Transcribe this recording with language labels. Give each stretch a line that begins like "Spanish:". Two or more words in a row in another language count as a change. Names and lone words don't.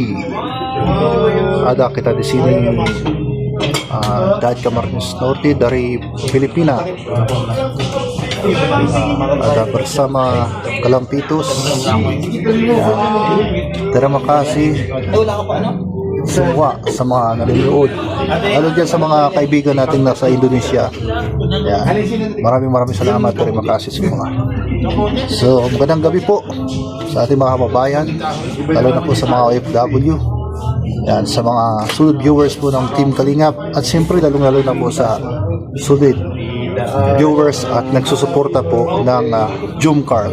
Indonesian: Ada kita di sini Dad Camarines Norte dari Filipina. Ada bersama Kalampitos. Terima kasih semua
Filipino: sa mga nanonood, lalo dyan sa mga kaibigan natin nasa Indonesia. Maraming salamat,
Indonesian: terima kasih semua.
Filipino: So magandang gabi po sa ating mga kababayan, lalo na po sa mga OFW, yan, sa mga solid viewers po ng Team Kalingap, at siyempre lalong-lalo na po sa solid viewers at nagsusuporta po ng Jumcar.